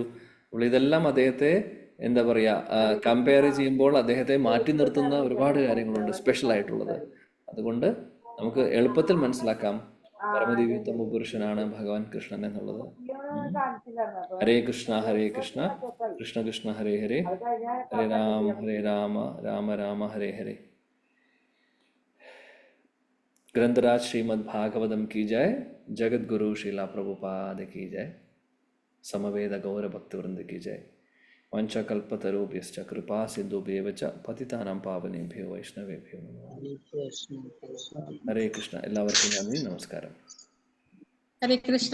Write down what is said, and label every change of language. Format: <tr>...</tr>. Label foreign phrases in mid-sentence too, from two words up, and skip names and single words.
<ml>അപ്പോൾ ഇതെല്ലാം അദ്ദേഹത്തെ എന്താ പറയുക, കമ്പയർ ചെയ്യുമ്പോൾ അദ്ദേഹത്തെ മാറ്റി നിർത്തുന്ന ഒരുപാട് കാര്യങ്ങളുണ്ട് സ്പെഷ്യൽ ആയിട്ടുള്ളത്. അതുകൊണ്ട് നമുക്ക് എളുപ്പത്തിൽ മനസ്സിലാക്കാം പരമദിവ്യോത്തമ പുരുഷനാണ് ഭഗവാൻ കൃഷ്ണൻ എന്നുള്ളത്. ഹരേ കൃഷ്ണ കൃഷ്ണ കൃഷ്ണ ഹരേ ഹരേ, ഹരേ രാമ രാമ രാമ ഹരേ ഹരേ.</ml> <hi>ग्रंथराज श्रीमद् भागवतम की जय, जगत गुरु श्रीला प्रभुपाद की जय, समवेद गौर भक्त वृंद की जय.</hi> <sa>वंशकल्पतरुभ्यश्च कृपा सिन्धुभ्येव च पतितानां पावनेभ्यो वैष्णवेभ्यो नमः.</sa> <hi>हरे कृष्ण.</hi> <ml>എല്ലാവർക്കും നന്ദി, നമസ്കാരം. ഹരേ കൃഷ്ണ.</ml>